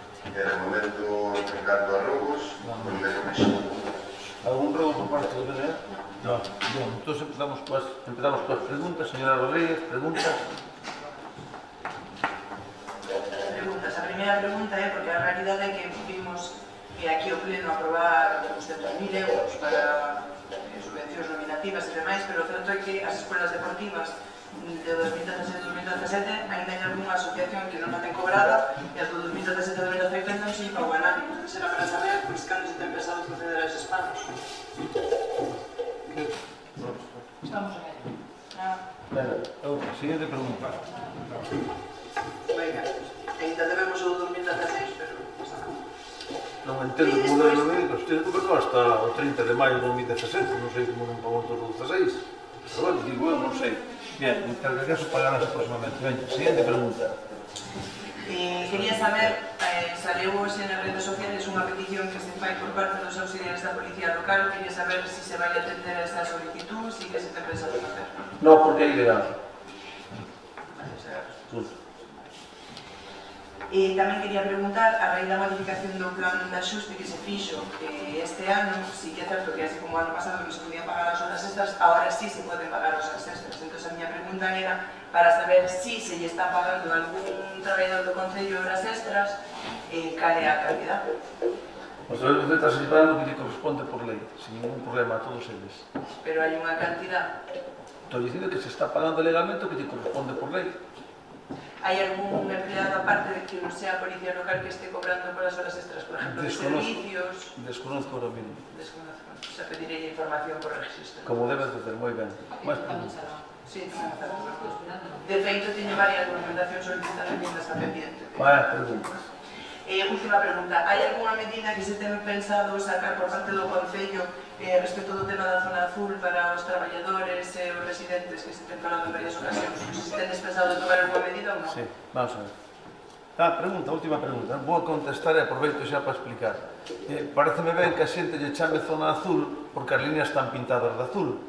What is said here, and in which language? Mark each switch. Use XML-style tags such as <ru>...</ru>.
<es>En el momento,</es> <gl>en canto a robos, non teño máis. Algún robo por parte do BNE? No. Bien, entonces empezamos coas preguntas. Señora Rodríguez, preguntas. A primeira pregunta é porque a realidade é que vimos que aquí o Pleno aprobar os 200.000 euros para subvencións nominativas e demais, pero o certo é que as escolas deportivas de 2016-2017 ainda hai algunha asociación que non a ten cobrada e as do 2017-2018 non se pago a nadie. Entón será para saber pois, cando se ten pensado proceder a eses pagos.</gl> <es>Estamos en ello. Venga, siguiente pregunta.</es> <gl>Venga, ainda debemos o 2016, pero... Non entendo como debe lo médico, este coberto hasta o 30 de maio de 2017, non sei como non pagou todo o 16, pero bueno, digo eu, non sei.</gl> <es>Bien, me encargaría de pagarlas aproximadamente. Venga, siguiente pregunta.</es> <gl>Quería saber, salió hoxe nas redes sociales unha petición que se fai por parte dos auxiliares da Policía Local. Quería saber se se vai atender a esta solicitud e que se ten pensado facer. No, porque é ilegal. E tamén quería preguntar, a raíz da modificación do plan de axuste que se fixo este ano, si que é certo que así como o ano pasado non se podían pagar as horas extras, ahora sí se poden pagar as horas extras. Entón a miña pregunta era para saber si se lle está pagando a algún traballador do Concello horas extras e cal é a calidad. Os traballadores están separando que lle corresponde por lei, sin ningún problema a todos eles. Pero hai unha cantidad. Estou dicindo que se está pagando legalmente o que lle corresponde por lei. Hai algún empleado aparte de que non sea a Policía Local que esté cobrando por as horas extras, por exemplo, de servicios?</gl> <es>Desconozco ahora mismo.</es> <gl>Desconozco. O sea, pedirei información por registro.</gl> <es>Como debes de hacer,</es> <gl>moi ben. Máis preguntas. Sí, de feito, teño varias documentacións solicitadas que ainda está pendiente. Máis preguntas. Última pregunta. Hai algunha medida que se ten pensado sacar por parte do Concello respecto do tema da zona azul para os traballadores e os residentes que se ten falado en varias ocasións? Se tenes pensado de tomar alguna medida ou non?</gl> <es>Sí, vamos a ver.</es> <gl>Pregunta, última pregunta. Vou contestar e aproveito xa para explicar. Pareceme ben que a xente lle chame zona azul porque as líneas están pintadas de azul.</gl>